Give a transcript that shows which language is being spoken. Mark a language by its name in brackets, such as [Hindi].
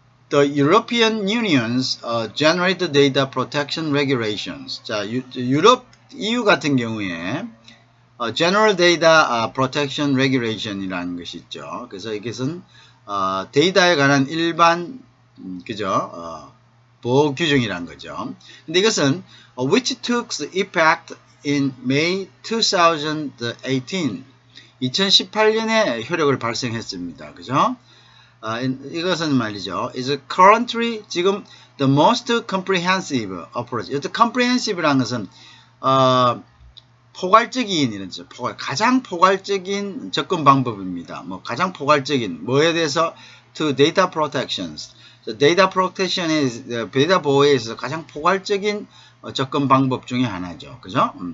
[English] The European Union's General Data Protection Regulations. [Korean] 자, 유럽 EU 같은 경우에 General Data Protection Regulation이라는 것이 있죠. 그래서 이것은 데이터에 관한 일반 그죠? 보호 규정이란 거죠. 근데 이것은 [English] which took effect in May 2018. [Korean] 2018년에 효력을 발생했습니다. 그죠? 이것은 말이죠. [English] is currently 지금 the most comprehensive approach. [Korean] comprehensive라는 것은 포괄적인 이런 가장 포괄적인 접근 방법입니다. 뭐 가장 포괄적인 뭐에 대해서 [English] to data protections. [Korean] 데이터 프로텍션의 데이터 보호에 있어서 가장 포괄적인 접근 방법 중에 하나죠. 그죠?